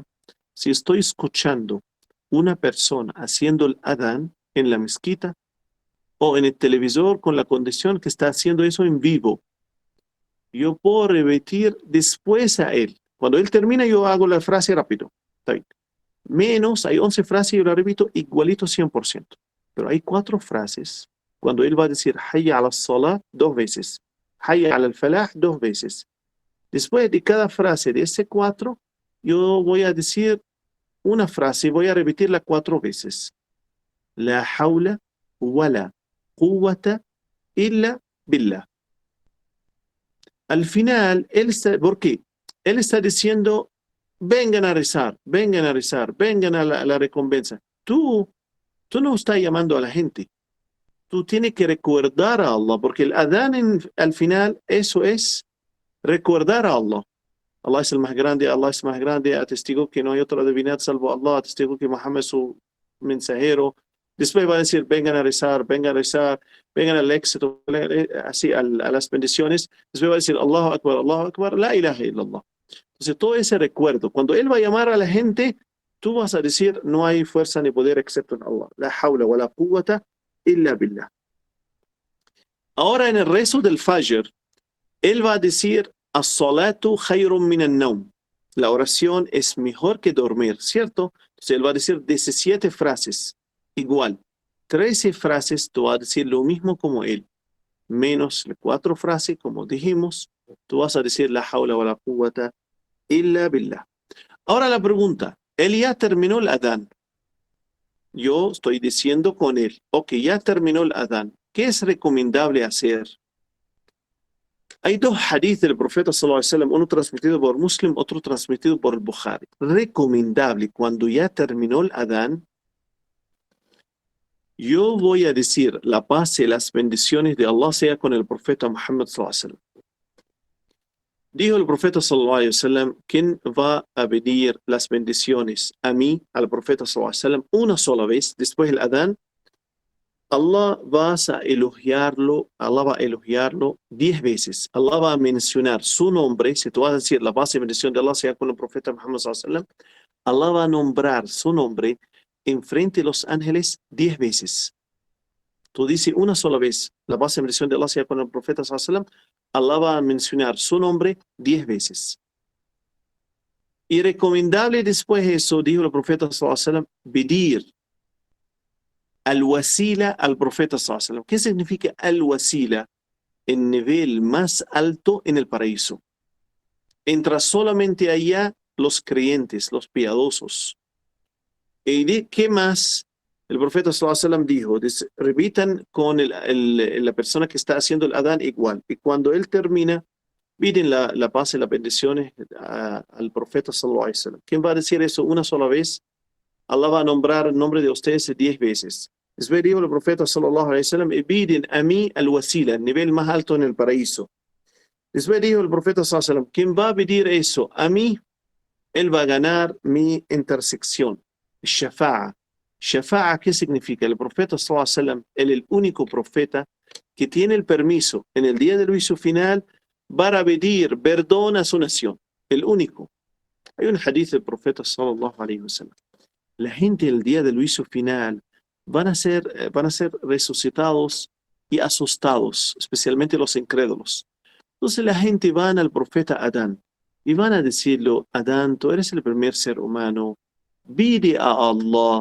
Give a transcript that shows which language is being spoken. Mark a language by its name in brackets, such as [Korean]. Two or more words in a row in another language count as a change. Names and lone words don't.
[Spanish] Si estoy escuchando una persona haciendo el adán en la mezquita, o en el televisor con la condición que está haciendo eso en vivo, yo puedo repetir después a él. Cuando él termina, yo hago la frase rápido. Está bien. Menos, hay 11 frases y yo la repito igualito 100%. Pero hay 4 frases. Cuando él va a decir [Arabic] حي على الصلاة [Spanish] 2 veces. [Arabic] حي على الفلاح 2 veces. [Spanish] Después de cada frase de ese 4, yo voy a decir una frase y voy a repetirla 4 veces. [Arabic] لا حول ولا قوة إلا بالله. [Spanish] Al final, ¿por qué? Él está diciendo, vengan a rezar, vengan a rezar, vengan a la recompensa. Tú no estás llamando a la gente. Tú tienes que recordar a Allah, porque el adán al final, eso es recordar a Allah. Allah es el más grande, Allah es más grande, atestigo que no hay otra divinidad salvo Allah, atestigo que Muhammad es su mensajero. Después va a decir, vengan a rezar, vengan al éxito, así a las bendiciones. Después va a decir, [Arabic] الله أكبر، لا إله إلا الله. [Spanish] Entonces todo ese recuerdo, cuando él va a llamar a la gente, tú vas a decir, no hay fuerza ni poder excepto en Allah. [Arabic] لا حول ولا قوة إلا بالله. [Spanish] Ahora en el rezo del Fajr, él va a decir, [Arabic] الصلاة خير من النوم. [Spanish] La oración es mejor que dormir, ¿cierto? Entonces él va a decir 17 frases. Igual, 13 frases, tú vas a decir lo mismo como él, menos 4 frases, como dijimos, tú vas a decir [Arabic] لا حول ولا قوة إلا بالله. [Spanish] Ahora la pregunta, él ya terminó el adán. Yo estoy diciendo con él, ok, ya terminó el adán. ¿Qué es recomendable hacer? Hay 2 hadiths del profeta [Arabic] صلى الله عليه وسلم, [Spanish] uno transmitido por Muslim, otro transmitido por el Bukhari. Recomendable, cuando ya terminó el adán, yo voy a decir la paz y las bendiciones de Allah sea con el profeta Muhammad [Arabic] صلى الله عليه وسلم. [Spanish] Dijo el profeta [Arabic] صلى الله عليه وسلم, [Spanish] ¿quién va a pedir las bendiciones a mí, al profeta [Arabic] صلى الله عليه وسلم, [Spanish] una sola vez después del adán? Allah va a elogiarlo 10 veces. Allah va a mencionar su nombre. Si tú vas a decir la paz y bendición de Allah sea con el profeta Muhammad [Arabic] صلى الله عليه وسلم, [Spanish] Allah va a nombrar su nombre enfrente de los ángeles 10 veces. Tú dices una sola vez, la paz y bendición de Allah sea con el profeta [Arabic] صلى الله عليه وسلم, [Spanish] Allah va a mencionar su nombre 10 veces. Y recomendable después de eso, dijo el profeta [Arabic] صلى الله عليه وسلم, [Spanish] pedir al-wasila al profeta [Arabic] صلى الله عليه وسلم. [Spanish] ¿Qué significa al-wasila? El nivel más alto en el paraíso. Entra solamente allá los creyentes, los piadosos. ¿Y qué más? El profeta [Arabic] صلى الله عليه وسلم [Spanish] dijo, repitan con la persona que está haciendo el adán igual. Y cuando él termina, piden la paz y las bendiciones al profeta [Arabic] صلى الله عليه وسلم. [Spanish] ¿Quién va a decir eso una sola vez? Allah va a nombrar el nombre de ustedes 10 veces. Después dijo el profeta [Arabic] صلى الله عليه وسلم, [Spanish] y piden a mí al wasila, el nivel más alto en el paraíso. Después dijo el profeta [Arabic] صلى الله عليه وسلم, [Spanish] ¿quién va a pedir eso a mí? Él va a ganar mi intersección. Shafa'a. Shafa'a, ¿qué significa? El profeta [Arabic] صلى الله عليه وسلم, [Spanish] él es el único profeta que tiene el permiso en el día del juicio final para pedir perdón a su nación. El único. Hay un hadith del profeta [Arabic] صلى الله عليه وسلم. [Spanish] La gente el día del juicio final van a ser resucitados y asustados, especialmente los incrédulos. Entonces la gente van al profeta Adán y van a decirle, Adán, tú eres el primer ser humano, pide a Allah.